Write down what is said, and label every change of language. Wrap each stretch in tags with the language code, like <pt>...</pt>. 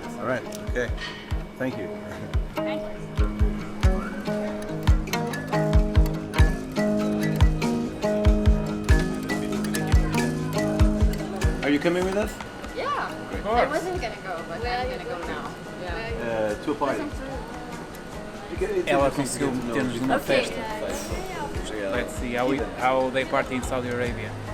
<en>All right. Okay. Thank you. Thank you. Are you coming with us? Yeah. I wasn't gonna go, but I'm gonna go now. Yeah. To a party.</en> <pt>Ela conseguiu meter-nos numa festa.</pt> <en>Let's see how they party in Saudi Arabia.</en>